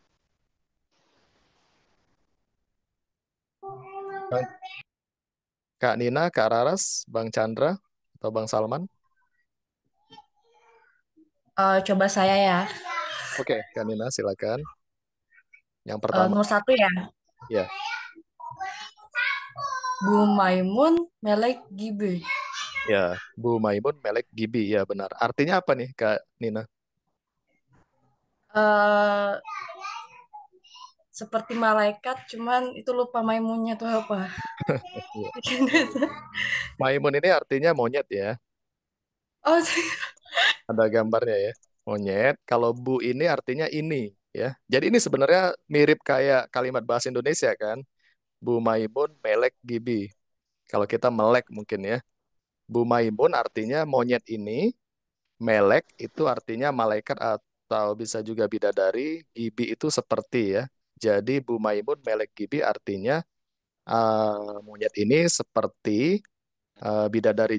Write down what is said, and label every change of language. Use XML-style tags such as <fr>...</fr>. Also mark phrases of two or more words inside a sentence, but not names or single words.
<id>Bang- Kak Nina, Kak Raras, Bang Chandra, atau Bang Salman? Coba saya ya. Oke, Kak Nina, silakan. Yang pertama, Nomor satu ya. ya,</id> <tr>Bu Maimun Melek Gibi. ya, Bu Maimun Melek Gibi,</tr> <id>ya benar. Artinya apa nih, Kak Nina? Eh, Seperti malaikat, cuman itu lupa Maimunnya tuh apa. Iya. Maimun ini artinya monyet ya. Oh, Ada gambarnya ya. Monyet. Kalau bu ini artinya ini ya. Jadi ini sebenarnya mirip kayak kalimat bahasa Indonesia kan.</id> <tr>Bu Maimun melek gibi.</tr> <id>Kalau kita melek mungkin ya.</id> <tr>Bu Maimun</tr> <id>artinya monyet ini. Melek itu artinya malaikat atau bisa juga bidadari. Gibi itu seperti ya. Jadi</id> <tr>Bu Maimun melek gibi</tr> <id>artinya monyet ini seperti bidadari.</id>